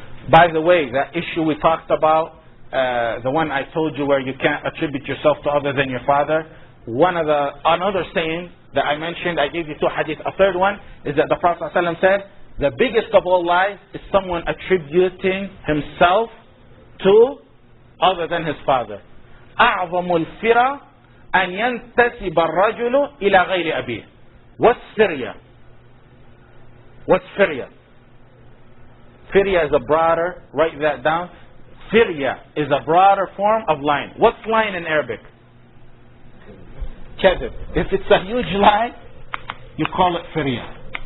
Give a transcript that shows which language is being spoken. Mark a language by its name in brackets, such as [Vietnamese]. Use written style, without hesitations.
[English] By the way, that issue we talked about, the one I told you where you can't attribute yourself to other than your father, another saying that I mentioned, I gave you two hadith. A third one is that the Prophet ﷺ said, the biggest of all lies is someone attributing himself to other than his father. [Arabic] أعظم الفرى أن ينتسب الرجل إلى غير أبيه. [English] What's firya? What's firya? Firya is a broader, write that down. Firya is a broader form of lying. What's lying in Arabic? Katheb. If it's a huge lie, you call it firya.